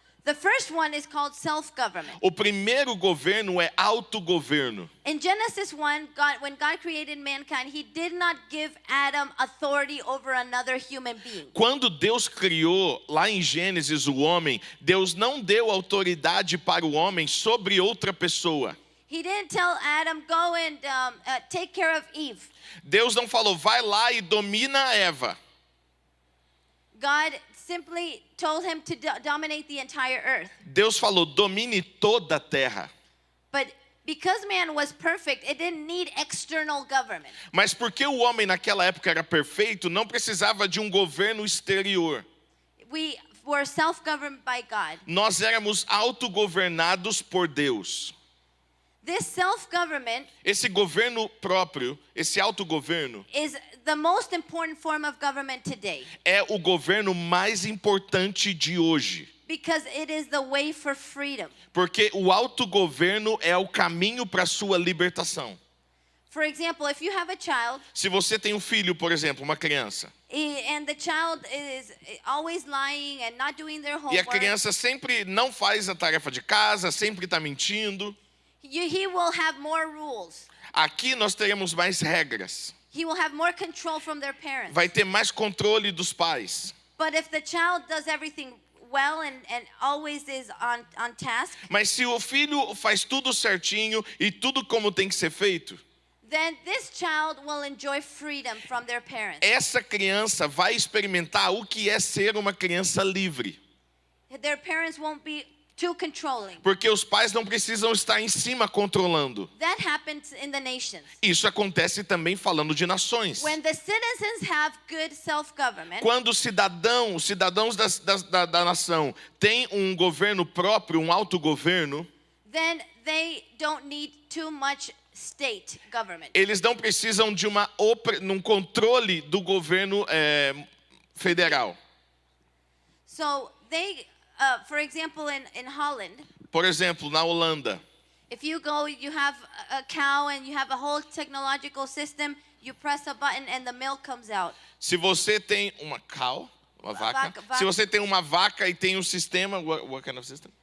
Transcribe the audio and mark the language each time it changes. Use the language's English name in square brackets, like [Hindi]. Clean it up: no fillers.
[English] The first one is called self-government. [Portuguese] O primeiro governo é autogoverno. [English] In Genesis 1, when God created mankind, he did not give Adam authority over another human being. [Portuguese] Quando Deus criou lá em Gênesis o homem, Deus não deu autoridade para o homem sobre outra pessoa. [English] He didn't tell Adam, go and take care of Eve. [Portuguese] Deus não falou, vai lá e domina Eva. [English] God simply told him to dominate the entire earth. [Portuguese] Deus falou, domine toda a terra. [English] But because man was perfect, it didn't need external government. [Portuguese] Mas porque o homem naquela época era perfeito, não precisava de um governo exterior. [English] We were self-governed by God. [Portuguese] Nós éramos autogovernados por Deus. [English] This self-government [Portuguese] Esse governo próprio, esse autogoverno, [English] is the most important form of government today [Portuguese] é o governo mais importante de hoje. [English] because it is the way for freedom. [Portuguese] Porque o autogoverno é o caminho para a sua libertação. [English] For example, if you have a child [Portuguese] Se você tem um filho, por exemplo, uma criança, [English] and the child is always lying and not doing their [Portuguese] e a [English] homework, [Portuguese] criança sempre não faz a tarefa de casa, sempre está mentindo, [English] he will have more rules. [Portuguese] aqui nós teremos mais regras. [English] He will have more control from their parents. [Portuguese] Vai ter mais controle dos pais. [English] But if the child does everything well and always is on task, [Portuguese] Mas se o filho faz tudo certinho e tudo como tem que ser feito, [English] then this child will enjoy freedom from their parents. [Portuguese] essa criança vai experimentar o que é ser uma criança livre. [English] Their parents won't be too controlling. [Portuguese] Porque os pais não precisam estar em cima controlando. [English] That happens in the nations. [Portuguese] Isso acontece também falando de nações. [English] When the citizens have good self-government, [Portuguese] Quando os cidadãos da nação têm um governo próprio, um autogoverno, [English] then they don't need too much state government. [Portuguese] eles não precisam de um controle do governo federal. [English] So they for example, in Holland, [Portuguese] Por exemplo, na Holanda, [English] if you go, you have a cow and you have a whole technological system. You press a button and the milk comes out. [Portuguese] se você tem uma cow, uma vaca, vaca. se você tem uma vaca e tem um sistema, [English] what kind of system?